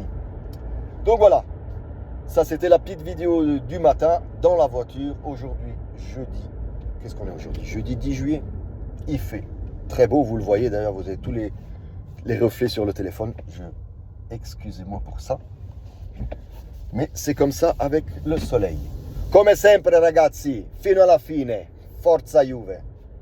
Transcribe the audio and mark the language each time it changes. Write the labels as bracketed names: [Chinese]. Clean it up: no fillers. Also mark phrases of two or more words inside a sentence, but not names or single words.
[French] Donc voilà, ça c'était la petite vidéo du matin dans la voiture. Aujourd'hui, jeudi, qu'est-ce qu'on est aujourd'hui? Jeudi 10 juillet. Il fait très beau, vous le voyez d'ailleurs, vous avez tous les reflets sur le téléphone. Excusez-moi pour ça, mais c'est comme ça avec le soleil. [Italian] Come sempre ragazzi, fino alla fine, forza Juve!